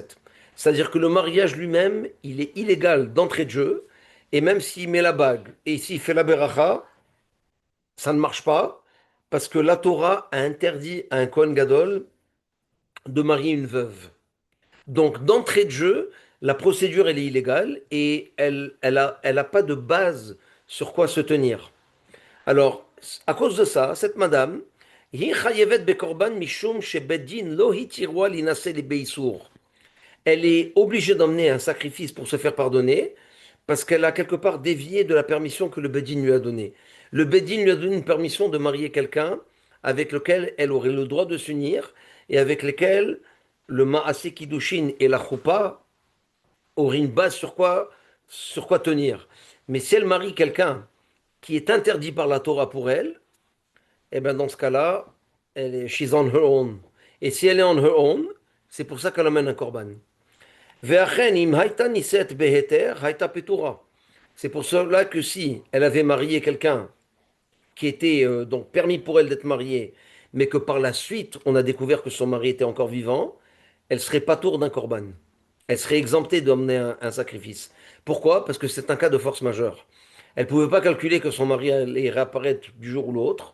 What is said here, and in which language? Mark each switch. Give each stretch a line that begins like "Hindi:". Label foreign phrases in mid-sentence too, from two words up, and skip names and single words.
French: C'est-à-dire que le mariage lui-même, il est illégal d'entrée de jeu, et même s'il met la bague et s'il fait la beracha, ça ne marche pas, parce que la Torah a interdit à un Kohen Gadol de marier une veuve. Donc, d'entrée de jeu, la procédure, elle est illégale, et elle a pas de base sur quoi se tenir. Alors, à cause de ça, cette madame,
Hebrew: היא חייבת בקורבן משום שבית דין לא התירוה להינשא לבייסור.
French: Elle est obligée d'emmener un sacrifice pour se faire pardonner parce qu'elle a quelque part dévié de la permission que le Bedin lui a donnée. Le Bedin lui a donné une permission de marier quelqu'un avec lequel elle aurait le droit de s'unir et avec lequel le Maaseh Kiddushin et la Choupa auraient une base sur quoi tenir. Mais si elle marie quelqu'un qui est interdit par la Torah pour elle, eh bien dans ce cas-là,
English: she's on her own.
French: Et si elle est
English: on her own,
French: c'est pour ça qu'elle amène un korban.
Hebrew: ואכן אם הייתה נישאת בהיתר, הייתה פטורה.
French: C'est pour cela que si elle avait marié quelqu'un qui était donc permis pour elle d'être mariée, mais que par la suite on a découvert que son mari était encore vivant, elle serait pas tour d'un korban. Elle serait exemptée d'emmener un sacrifice. Pourquoi? Parce que c'est un cas de force majeure. Elle ne pouvait pas calculer que son mari allait réapparaître du jour ou l'autre.